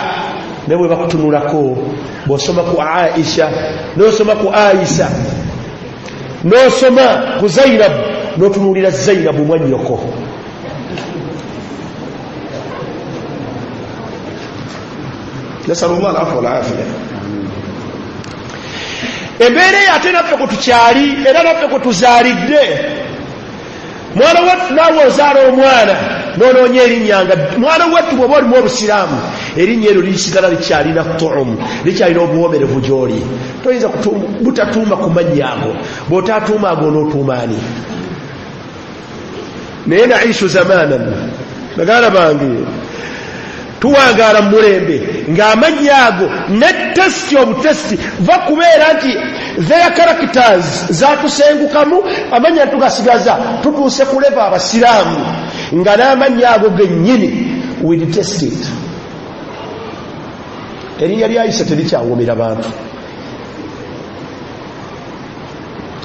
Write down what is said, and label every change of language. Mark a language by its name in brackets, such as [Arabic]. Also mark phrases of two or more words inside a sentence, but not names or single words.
[Ganda] Ne bwe bakutunulako bw'osoma ku Aisha n'osoma ku Aisha n'osoma ku Zainab n'otunuulira Zainab mwannyoko. [Arabic] نسأل الله العفو والعافية. [Ganda] Embeera ate naffe kwe tukyali era naffe kwe tuzaalidde. Mwana wattu naawe ozaala omwana n'onoonya erinnya nga mwana wattu bw'oba olimu obusiraamu, erinnya eryo lisigala likyalina tuumu, likyalina obuwomerevu gy'oli. Toyinza butatuuma ku mannya ago, bw'otaatuuma ago onootuuma ani? Naye [Arabic] نعيش زمانا, [Ganda] baganda bange, tuwangaala mu mulembe ng'amannya ago ne tesiti obutesiti va kubeera nti [English] their characters [Ganda] zaatusengukamu, amannya tugasigaza tutuuse ku leva abasiraamu nga n'amannya ago gennyini [English] we detest it. [Ganda] Erinnya lya Aisha terikyawomera bantu.